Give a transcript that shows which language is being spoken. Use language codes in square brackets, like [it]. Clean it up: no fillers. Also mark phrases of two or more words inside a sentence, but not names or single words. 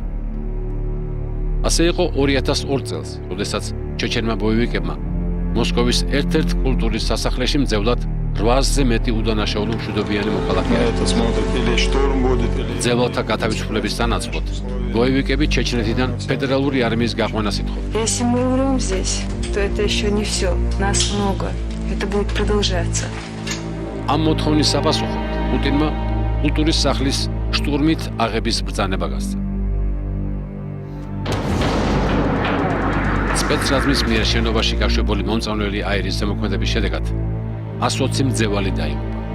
[ka] ასე იყო 2002 წელს, როდესაც ჩეჩენმა ბოევიკებმა მოსკოვის ერთ-ერთ კულტურის სასახლეში მძევლად 800-ზე მეტი удანაშაულო მშვიდობიანი მოქალაქე აიღეს. მძევლთა გათავისუფლების სანაცვლოდ ბოევიკები ჩეჩნეთიდან ფედერალური არმიის გაყვანას ითხოვდნენ. [ru] Если мы умрем здесь, то это еще не все. Нас много. Это будет продолжаться. [ka] ამ მოთხოვნის საპასუხოდ პუტინმა კულტურის სახლის შტურმით აღების ბრძანება გასცა. სპეცრაზმის მიერ შენობაში გაშვებული მომწამლელი აირის ზემოქმედების შედეგად 120 მძევალი დაიღუპა.